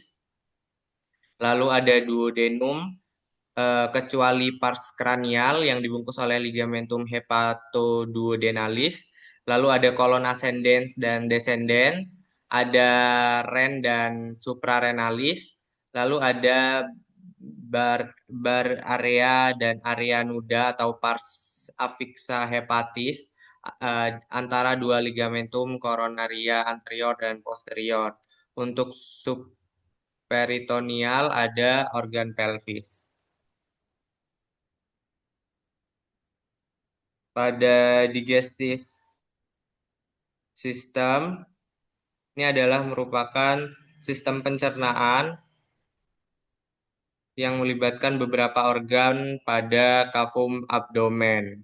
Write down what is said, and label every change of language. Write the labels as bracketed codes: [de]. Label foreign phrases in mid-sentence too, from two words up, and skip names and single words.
[id] Lalu ada duodenum kecuali pars kranial yang dibungkus oleh ligamentum hepatoduodenalis. Lalu ada kolon ascendens dan descendens, ada ren dan suprarenalis. Lalu ada [en] bar area [id] dan area nuda atau pars afixa hepatis antara dua ligamentum coronaria anterior dan posterior. Untuk subperitoneal ada organ pelvis. Pada [en] digestive system, [id] ini adalah merupakan sistem pencernaan yang melibatkan beberapa organ pada kafum abdomen.